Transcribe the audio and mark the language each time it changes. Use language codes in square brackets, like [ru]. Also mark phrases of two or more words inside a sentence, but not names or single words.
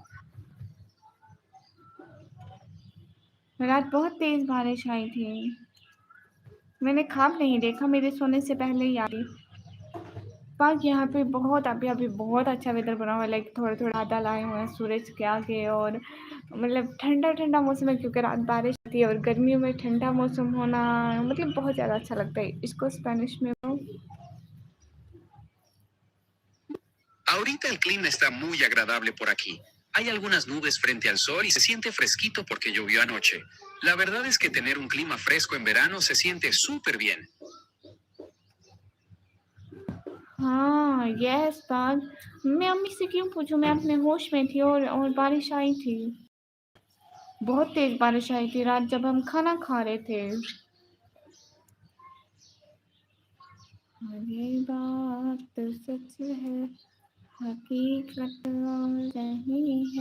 [ur] رات بہت تیز بارش آئی تھی، میں نے خواب نہیں دیکھا، میرے سونے سے پہلے ہی آ رہی. پاک یہاں پہ بہت ابھی ابھی بہت اچھا ویدر بنا ہوا ہے، لائک تھوڑا تھوڑا بادل آئے ہوئے ہیں سورج کے آگے، اور مطلب ٹھنڈا ٹھنڈا موسم ہے، کیونکہ رات بارش تھی ہے اور گرمیوں میں ٹھنڈا موسم ہونا مطلب بہت زیادہ اچھا لگتا ہے. اسکو اسپینش میں [es] Ahorita el clima está muy agradable por aquí. Hay algunas nubes frente al sol y se siente fresquito porque llovió anoche. La verdad es que tener un clima fresco en verano se siente súper bien. [ur] ہاں یس پاک، میں امی سے کیوں پوچھوں، میں اپنے ہوش میں تھی اور بارش آئی تھی، بہت تیز بارش آئی تھی رات جب ہم کھانا کھا رہے تھے. یہ بات سچ ہے، حقیقت نہیں ہے.